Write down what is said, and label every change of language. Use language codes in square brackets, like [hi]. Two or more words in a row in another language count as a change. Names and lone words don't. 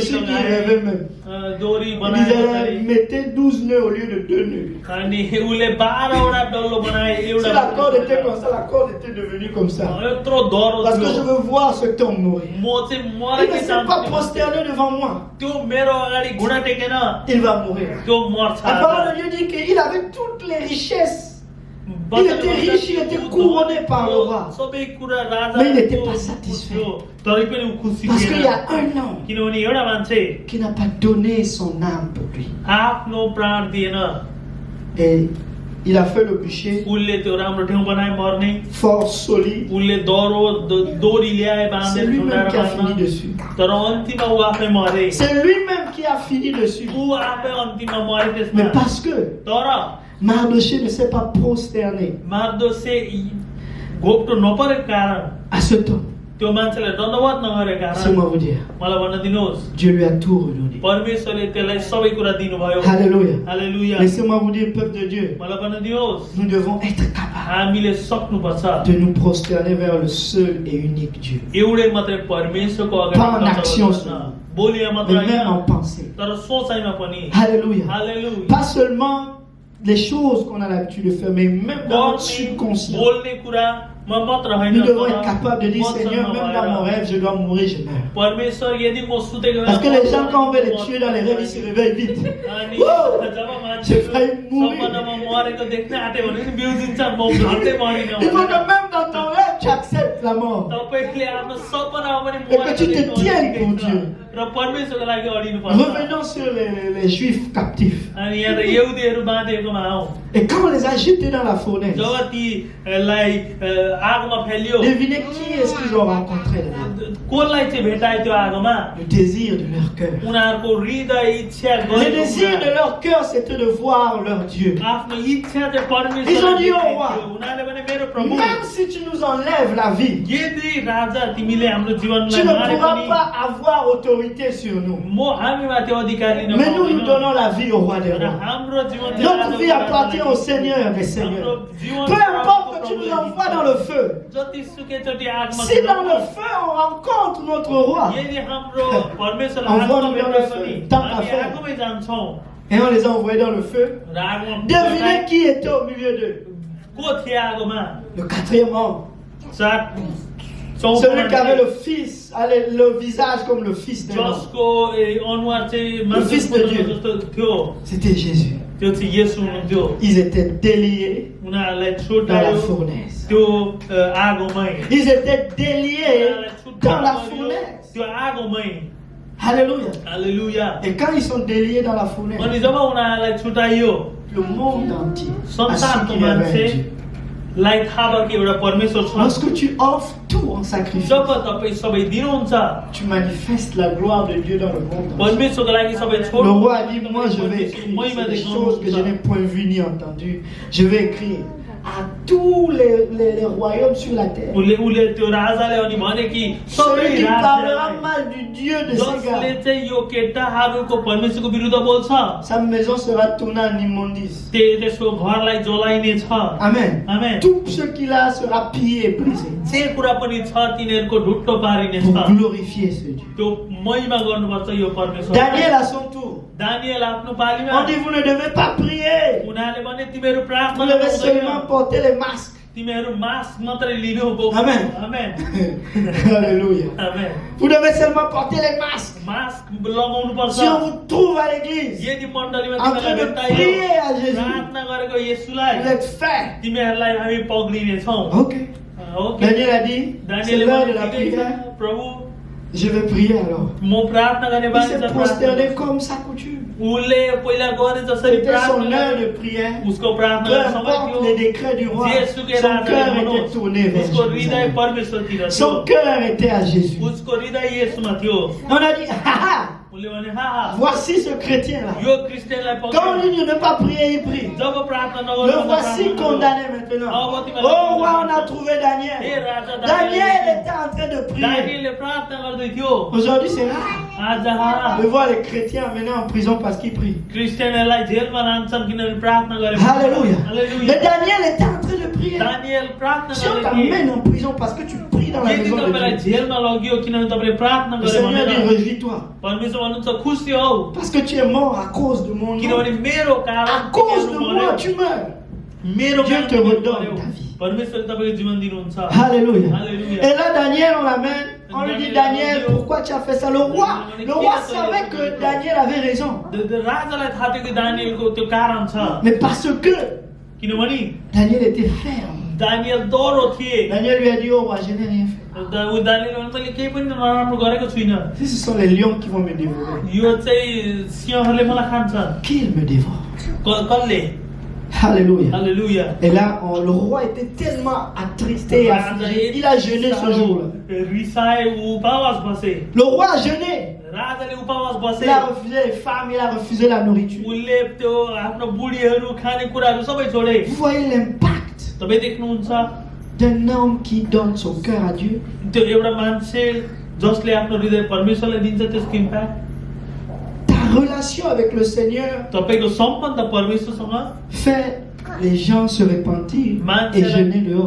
[fr] celui qui [ne] लगाए [fr] rêvait même. [ne] दोरी [fr] Il [ne] बनाए [fr] disait mettez 12 nœuds au lieu de 2 nœuds. [ne] अनि उसले 12 वटा डल्लो बनाए [fr] Si [ne] एउटा [fr] la corde était comme ça, la corde était devenue comme ça. [ne] यत्रो डह्रो [fr] Parce que je [ne] थियो [fr] veux voir cet homme mourir. [ne] म चाहिँ [fr] Il [ne] मरेको [fr] ne s'est pas prosterné devant moi. [ne] त्यो मेरो अगाडि घुँडा टेकेन [fr] Il va mourir. [ne] त्यो मर्छ [fr] La parole de Dieu dit qu'il avait toutes les richesses. Il était riche, il était couronné par le roi. [ne] सबै कुरा राजा [fr] Mais il n'était pas satisfait. [ne] तरै पनि ऊ खुसी [fr] Parce qu'il y [ne] थिएन [fr] a un homme [ne] किनभने एउटा मान्छे [fr] qui n'a pas donné son âme pour lui. [ne] आफ्नो प्राण दिएन [fr] Et il a fait le bûcher [ne] उसले त्यो राम्रो ठाउँ बनाए मर्ने [fr] fort, solide. [ne] उसले दोरी ल्याए बाँधे [fr] C'est lui-même [ne] झुन्डाएर [fr] qui a fini [ne] बाँध्न [fr] dessus. [ne] तर अन्तिममा ऊ आफै मरे [fr] C'est lui-même qui a fini dessus. [ne] ऊ आफै अन्तिममा मरे [fr] Mais [ne] त्यसमा [fr] parce que [ne] तर [fr] Mardoché ne s'est pas prosterné [ne] मार्दोसे घोप्टो नपरेको कारण [fr] à cet homme. [ne] त्यो मान्छेलाई दण्डवत नगरेको कारण [fr] Laissez-moi vous dire, [ne] मलाई भन्न दिनुहोस् [fr] Dieu lui a tout redonné. [ne] परमेश्वरले त्यसलाई सबै कुरा दिनुभयो [fr] Alléluia. [ne] हालेलुया [fr] Laissez-moi vous dire, peuple de Dieu, [ne] मलाई भन्न दिनुहोस् [fr] nous devons être capables [ne] हामीले सक्नुपर्छ [fr] de nous prosterner vers le seul et unique Dieu. [ne] एउटै मात्रै परमेश्वरको [fr] Pas en [ne] अगाडि [fr] action, [ne] बोलिया मात्र [fr] Mais même en [ne] होइन [fr] pensée. [ne] तर सोचाइमा पनि [fr] Alléluia. [ne] हालेलुया [fr] Pas seulement les choses qu'on a l'habitude de faire, mais même dans notre [ne] गर्ने [fr] subconscient. [ne] बोल्ने कुरामा मात्र होइन [fr] Nous devons [ne] तर [fr] être capables de dire, Seigneur, [ne] वचनमा [fr] même dans mon [ne] भएर, [fr] rêve, je dois mourir, je meurs. [ne] परमेश्वर यदि म सुतेको [fr] Parce que [ne] बेला [fr] les gens, quand on veut les tuer dans les rêves, ils se réveillent vite. [ne] अनि Wow! जब मान्छे [fr] J'ai failli mourir. [ne] सपनामा मरेको देख्न आँट्यो भने नि बिउजिन्छ म झट्टै मरिन [fr] Il faut que même dans ton rêve, tu acceptes la mort. [ne] तपाईले आफ्नो सपनामा पनि [fr] Et que tu te [ne] देख्नु [fr] tiennes [ne] ठिकै [fr] pour [ne] छ। [fr] Dieu. [ne] र परमेश्वरको लागि अडिनु पर्छ [fr] Revenons sur les juifs captifs. [ne] अनि यहाँ त यहुदीहरू बाँधिएकोमा आऊ [fr] Et quand on les a jetés dans la fournaise, [ne] जब तीलाई आगोमा फेलियो [fr] devinez qui est-ce qu'ils ont rencontré là-bas? [ne] कसलाई चाहिँ भेटायो त्यो आगोमा [fr] Le désir de leur cœur. [ne] उनीहरूको हृदय इच्छा [fr] Le [ne] गरेको [fr] désir de [ne] कुरा, [fr] leur cœur, c'était de voir leur Dieu. [ne] आफ्नो इच्छा चाहिँ [fr] Ils ont dit, [ne] परमेश्वर [fr] "Oh, wow." [ne] उनीहरूले भने मेरो प्रभु [fr] Même si tu nous enlèves la vie, [ne] यदि राजा तिमीले हाम्रो [fr] tu [ne] जीवनलाई [fr] ne [ne] मारे [fr] pourras [ne] पनि [fr] pas avoir autorité sur nous. [ne] म हामीमाथि अधिकार लिन [fr] Mais nous, nous [ne] पाउँदैनौँ। [fr] donnons la vie au roi des [ne] र [fr] rois. [ne] हाम्रो जीवन चाहिँ [fr] Notre [ne] राजाको [fr] vie appartient [ne] राजालाई [fr] au Seigneur des [ne] हाम्रो [fr] Seigneurs. [ne] जीवन [fr] Peu importe que tu [ne] प्रभुलाई [fr] nous envoies dans le feu. [ne] जतिसुकै चोटि आगमा [fr] Si dans le feu on rencontre notre roi [ne] यदि हाम्रो परमेश्वरलाई [fr] Envoie-nous [ne] आगोमा [fr] dans le [ne] भेट्यो [fr] feu. [ne] भने [fr] Tant qu'à [ne] हामी [fr] faire. [ne] आगोमै जान्छौँ [fr] et on les a envoyés dans le feu, [ne] र आगोमा [fr] devinez qui était au milieu d'eux? [ne] को थिए आगोमा [fr] Le quatrième homme. [ne] सात [fr] Celui qui avait le fils, allez, le visage comme le fils d'un homme. [ne] जसको अनुहार चाहिँ [fr] Le fils de Dieu. [ne] जस्तो थियो [fr] C'était Jésus. [ne] त्यो चाहिँ येशू हुनुहुन्थ्यो [fr] Ils étaient déliés [ne] उनीहरूलाई [fr] dans la [ne] छुट्यायो [fr] fournaise. [ne] त्यो आगोमै [fr] Ils étaient déliés [ne] उनीहरूलाई [fr] dans la [ne] छुट्यायो [fr] fournaise. [ne] त्यो आगोमै [fr] Alléluia. [ne] हालेलुया [fr] Et quand ils sont déliés dans la fournaise, [ne] अनि जब उनीहरूलाई छुटाइयो [fr] le monde entier a su [ne] संसारको [fr] qu'il y avait un [ne] मान्छे [fr] Dieu. [ne] लाई थाहा भयो कि एउटा परमेश्वर छ [fr] Lorsque tu offres tout en sacrifice, [ne] जब तपाईँ सबै दिनुहुन्छ [fr] tu manifestes la gloire de Dieu dans le monde. [ne] परमेश्वरको लागि सबै [fr] Le [ne] छोड्नु [fr] roi a dit, moi je vais écrire [ne] महिमा [fr] des choses que je n'ai [ne] देखाउनुहुन्छ [fr] point vues ni entendues. Je vais écrire à tous les royaumes sur la terre. [ne] उसले त्यो राजाले अनि भने कि सबै [fr] Celui qui parlera [ne] राज्यलाई [fr] mal du Dieu de ces [ne] जसले [fr] gars, [ne] चाहिँ यो केटाहरूको परमेश्वरको विरुद्ध बोल्छ [fr] sa maison sera tournée en immondice. [ne] त्यसको घरलाई जलाइने छ [fr] Amen. [ne] आमेन [fr] Tout ce qu'il a sera pillé et brisé [ne] जे कुरा पनि छ तिनीहरूको ढुट्टो पारिने [fr] pour [ne] छ [fr] glorifier ce Dieu. [ne] त्यो महिमा गर्नुपर्छ यो परमेश्वर [fr] Daniel à son tour. [ne] दानिएल आफ्नो [fr] On [ne] पालीमा [fr] dit, vous ne devez pas prier. [ne] उनीहरूले भने तिमीहरू [fr] Vous [ne] प्रार्थना [fr] devez [ne] गर्नुहुँदैन [fr] seulement porter les masques. [ne] तिमीहरू मास्क मात्रै लिनु हो [fr] Amen. [ne] आमेन [fr] Alléluia. [ne] आमेन [fr] Vous devez seulement porter les masques. [ne] मास्क लगाउनु पर्छ [fr] Si on vous trouve à l'église, [ne] यदि मण्डलीमा [fr] en train [ne] तिमीलाई [fr] de prier à Jésus, [ne] प्रार्थना गरेको येशूलाई [fr] vous êtes faits. [ne] तिमीहरूलाई हामी पक्रिने छौँ [fr] Ok. [ne] ओके [fr] Daniel a dit, c'est [ne] दानिएलले [fr] l'heure [ne] भने [fr] de la [ne] ठिकै छ, [fr] prière. [ne] प्रभु [fr] Je vais prier alors. [ne] म प्रार्थना गर्ने [fr] Il [ne] बानी [fr] s'est [ne] छ [fr] prosterné [ne] प्रार्थना [fr] comme sa coutume. [ne] उसले पहिला गरे जसरी [fr] C'était son [ne] प्रार्थना [fr] heure [ne] गरे, [fr] de prière. [ne] उसको प्रार्थना [fr] Peu [ne] गर्ने समय [fr] importe les [ne] थियो [fr] décrets du roi, [ne] जेसुकै [fr] son [ne] राजाले [fr] cœur était [ne] भनोस्, [fr] tourné vers [ne] उसको हृदय [fr] Jérusalem. [ne] परमेश्वरतिर [fr] Son [ne] थियो [fr] cœur était à Jésus. [ne] उसको हृदय येशूमा थियो [fr] On a dit, ah, [ne] उसले भने हा [fr] voici ce chrétien-là. [ne] यो क्रिस्चियनलाई [fr] Quand on [ne] पक्रियो [fr] dit de ne pas prier, il prie. [ne] जब प्रार्थना [fr] Le [ne] नगर्नु [fr] voici condamné maintenant. Oh, roi, on a trouvé Daniel. Daniel était en train de prier. [ne] दानिएलले प्रार्थना गर्दै थियो [fr] Aujourd'hui, c'est rare [ne] आज [fr] de voir les chrétiens amenés en prison parce qu'ils prient. [ne] क्रिस्चियनलाई जेलमा लान्छन् किनभने प्रार्थना गरे [fr] Alléluia. [ne] हालेलुया [fr] Mais Daniel était en train de prier. [ne] दानिएल प्रार्थना [fr] Si on [ne] गर्दै थिए [fr] t'amène en prison parce que tu pries dans la [ne] यदि [fr] maison de [ne] तपाईलाई [fr] Dieu, [ne] जेलमा लगियो किनभने तपाईँले प्रार्थना [fr] le [ne] गरे [fr] Seigneur dit, [ne] भनेर [fr] réjouis-toi. [ne] परमेश्वर भन्नुहुन्छ खुसी हौ [fr] Parce que tu es mort à cause de mon nom. [ne] किनभने मेरो कारण [fr] À cause de [ne] तिमीहरू [fr] moi, [ne] मर्यौ। [fr] tu meurs. [ne] मेरो [fr] Dieu [ne] कारण [fr] te [ne] तिमीहरू [fr] redonne [ne] मर्यौ। [fr] ta vie. [ne] परमेश्वरले तपाईँको जीवन दिनुहुन्छ [fr] Alléluia. Alléluia. Et là, Daniel, on l'amène. On lui dit, Daniel, pourquoi tu as fait ça? Le roi savait que Daniel avait raison. [ne] राजालाई थाहा थियो कि दानिएलको त्यो कारण छ [fr] Mais parce que [ne] किनभने [fr] Daniel était ferme. [ne] दानिएल डरो थिए [fr] Daniel lui a dit, oh roi, je n'ai rien fait. [ne] दानिएल भने मैले केही पनि नराम्रो गरेको छुइनँ [fr] Si ce sont les lions qui vont me dévorer, [ne] यो चाहिँ सिंहहरूले मलाई खान्छ [fr] qu'ils me dévorent. [ne] कसले [fr] Alléluia. [ne] हालेलुया [fr] Et là, le roi était tellement attristé et affligé. Il a jeûné ce jour-là. [ne] रिसाए उपवास बसे [fr] Le roi a jeûné. [ne] राजाले उपवास बसे [fr] Il a refusé les femmes, il a refusé la nourriture. [ne] उसले त्यो आफ्नो बुढीहरू खाने कुराहरू सबै छोडे [fr] Vous voyez l'impact [ne] तपाईँ देख्नुहुन्छ [fr] d'un homme qui donne son cœur à Dieu. [ne] त्यो एउटा मान्छे जसले आफ्नो हृदय परमेश्वरलाई दिन्छ त्यसको इम्प्याक्ट [fr] Ta relation avec le Seigneur [ne] तपाईँको सम्बन्ध परमेश्वरसँग [fr] fait les gens se repentir et jeûner dehors.